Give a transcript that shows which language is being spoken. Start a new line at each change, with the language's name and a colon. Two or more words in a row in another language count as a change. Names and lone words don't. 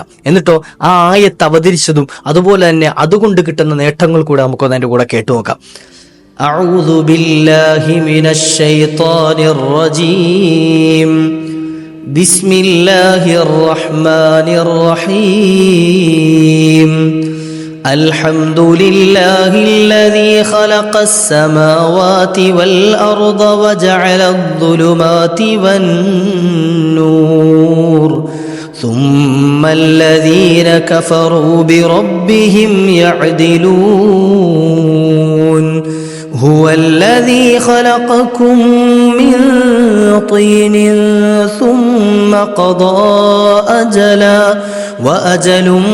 Malayalam: എന്നിട്ടോ ആ ആയത്ത് അവതരിച്ചതും അതുപോലെ തന്നെ അതുകൊണ്ട് കിട്ടുന്ന നേട്ടങ്ങൾ കൂടെ നമുക്കൊന്ന് അതിന്റെ കൂടെ കേട്ടു നോക്കാം.
Arabic: أعوذ بالله من الشيطان الرجيم. بسم الله الرحمن الرحيم. الحمد لله الذي خلق السماوات والأرض وجعل الظلمات والنور ثم الذين كفروا بربهم يعدلون هو الذي خلقكم من طين ثم قضى أجلا وأجل